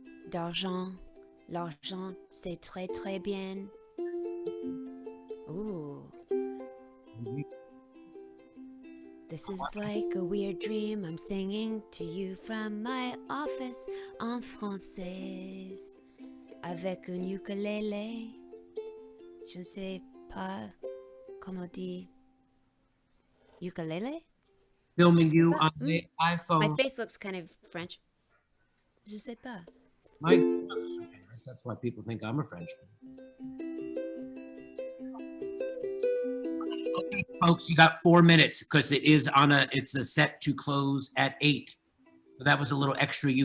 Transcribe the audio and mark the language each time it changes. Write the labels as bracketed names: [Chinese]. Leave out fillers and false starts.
[French] D'argent, l'argent, c'est très très bien. Ooh. [English] This is like a weird dream. I'm singing to you from my office [French] en français avec un ukulélé. Je ne sais pas comment dire ukulélé. [English] Filming you on the iPhone. My face looks kind of French. [French] Je sais pas. [English] My goodness, that's why people think I'm a Frenchman. Okay, folks, you got 4 minutes because it's a set to close at 8. So that was a little extra.